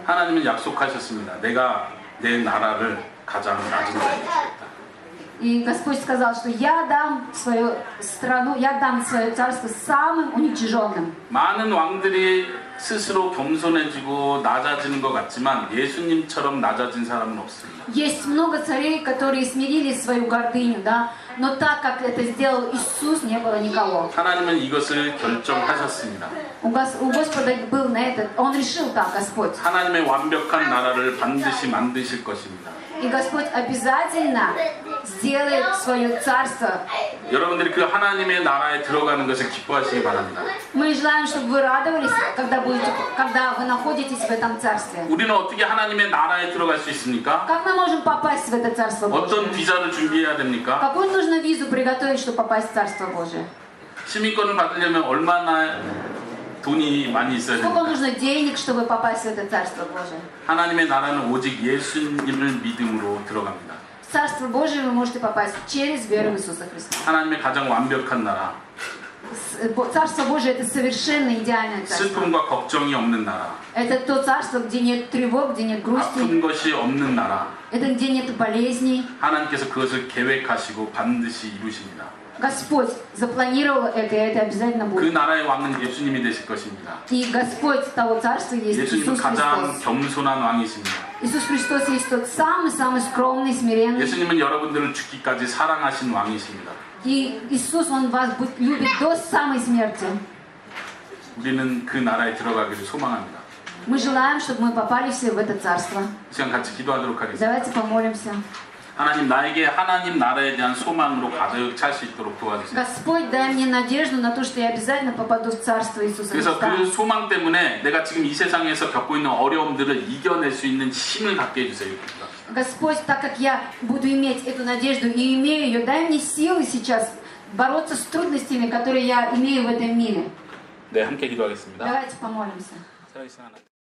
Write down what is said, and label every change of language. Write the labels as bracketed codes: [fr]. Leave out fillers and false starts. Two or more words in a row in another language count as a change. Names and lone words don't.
[ko] 하나님은 약속하셨습니다. 내가 내 나라를 가장 낮은 자에게 주겠다. [ru] И Господь сказал, что я дам свою страну, я дам свое царство самым уничиженным. [ko] 많은 왕들이 스스로 겸손해지고 낮아지는 것 같지만 예수님처럼 낮아진 사람은 없습니다. [ru] Есть много царей, которые смирили свою гордыню, да? Но так, как это сделал Иисус, не было никого. [ko] 하나님은 이것을 결정하셨습니다. [ru] У Господа был на это, Он решил так, Господь. [ko] 하나님의 완벽한 나라를 반드시 만드실 것입니다. [ru] И Господь обязательно сделает свое царство. [ko] 여러분들이 그 하나님의 나라에 들어가는 것을 기뻐하시기 바랍니다. [ru] Мы желаем, чтобы вы радовались, когда вы находитесь в этом царстве. [ko] 우리는 어떻게 하나님의 나라에 들어갈 수 있습니까? [ru] Как мы можем попасть в это царство [ko] 어떤 [ru] Божие? [ko] 비자를 준비해야 됩니까? [ru] Какую нужно визу приготовить, чтобы попасть в царство Божие? [ko] 시민권을 받으려면 얼마나 돈이 많이 있어야 [ru] Сколько [ko] 됩니까? [ru] нужно денег, чтобы попасть в это царство Божие? [ko] 하나님의 나라는 오직 예수님을 믿음으로 들어갑니다. [ru] В царство Божие вы можете попасть через веру в Иисуса Христа. [ko] 하나님의 가장 완벽한 나라, [ru] Царство Божие – это совершенно идеальное царство. [ko] 슬픔과 걱정이 없는 나라, [ru] Это то царство, где нет тревог, где нет грусти. [ko] 아픈 것이 없는 나라. [ru] Это где нет болезней. [ko] 하나님께서 그것을 계획하시고 반드시 이루십니다. [ru] Господь запланировал это, и это обязательно [ko] 그 [ru] будет. [ko] 나라의 왕은 예수님이 되실 것입니다. [ru] И Господь того царства есть [ko] 예수님은 [ru] Иисус [ko] 가장 [ru] Христос. [ko] 겸손한 왕이십니다. [ru] Иисус Христос есть тот самый скромный, смиренный. [ko] 예수님은 여러분들을 죽기까지 사랑하신 왕이십니다. [ru] И Иисус, Он вас любит до самой смерти. [ko] 우리는 그 나라에 들어가기를 소망합니다. [ru] Мы желаем, чтобы мы попали все в это царство. [ko] 이 시간 같이 기도하도록 하겠습니다. [ru] Давайте помолимся. [ko] 하나님, 나에게 하나님 나라에 대한 소망으로 가득 찰 수 있도록 도와주세요. [ru] Господь, дай мне надежду на то, что я обязательно попаду в царство Иисуса [ko] 그래서 [ru] Христа. [ko] 그 소망 때문에 내가 지금 이 세상에서 겪고 있는 어려움들을 이겨낼 수 있는 힘을 갖게 해주세요. [ru] Господь, так как я буду иметь эту надежду и имею ее, дай мне силы сейчас бороться с трудностями, которые я имею в этом мире. [ko] 네, 함께 기도하겠습니다. [ru] Давайте помолимся. [ko] 살아계신 하나님.